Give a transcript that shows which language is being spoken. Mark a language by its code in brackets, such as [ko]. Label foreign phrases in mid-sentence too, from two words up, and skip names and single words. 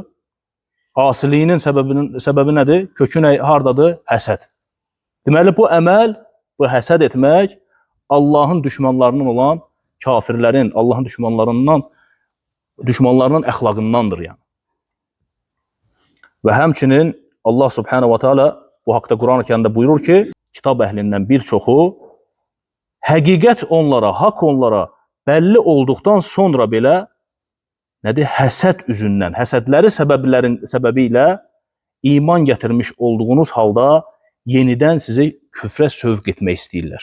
[az] Asiliyinin səbəbi nədir? Kökü hardadır? Həsəd. Deməli, bu əməl, bu həsəd etmək Allahın düşmanlarının olan kafirlərin, Allahın düşmanlarının əxlaqındandır yəni. Və həmçinin [ar] الله سبحانه وتعالى [az] bu haqda Quran-ı Kərimdə buyurur ki, kitab əhlindən bir çoxu həqiqət onlara, haqq onlara bəlli olduqdan sonra belə nədir? Həsəd üzündən, həsədləri səbəbilə iman gətirmiş olduğunuz halda yenidən sizi küfrə sövq etmək istəyirlər.